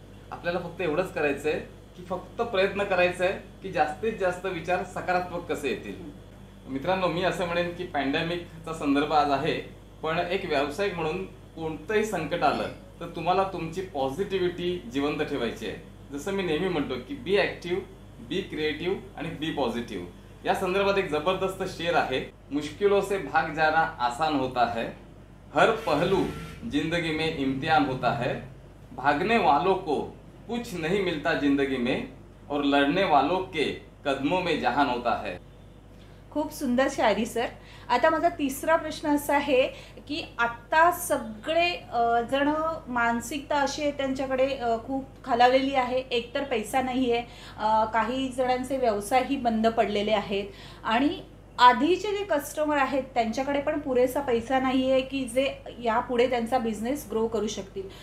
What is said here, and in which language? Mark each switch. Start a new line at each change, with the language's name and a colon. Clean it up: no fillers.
Marathi: आपल्याला फक्त एवढंच करायचंय की फक्त प्रयत्न करायचा आहे की जास्तीत जास्त विचार सकारात्मक कसे येतील. मित्रांनो, मी असं म्हणेन की पॅन्डेमिकचा संदर्भ आज आहे, पण एक व्यावसायिक म्हणून कोणतंही संकट आलं तर तुम्हाला तुमची पॉझिटिव्हिटी जिवंत ठेवायची आहे. जसं मी नेहमी म्हणतो की बी ऍक्टिव्ह, बी क्रिएटिव्ह आणि बी पॉझिटिव्ह.
Hindi: या संदर्भात एक जबरदस्त शेर आहे, मुश्किलों से भाग जाना आसान होता है, हर पहलू जिंदगी में इम्तिहान होता है, भागने वालों को कुछ नहीं मिलता जिंदगी में और लड़ने वालों के कदमों में जहान होता है.
Marathi: खूप सुंदर शायरी सर. आता माझा तिसरा प्रश्न असा आहे की आता सगळे जण मानसिकता अशी आहे त्यांच्याकडे खूप खालावलेली आहे. एकतर पैसा नाही आहे, काही जणांचे व्यवसायही बंद पडलेले आहेत आणि आधीचे जे कस्टमर आहेत त्यांच्याकडे पण पुरेसा पैसा नाही आहे की जे यापुढे त्यांचा बिझनेस ग्रो करू शकतील.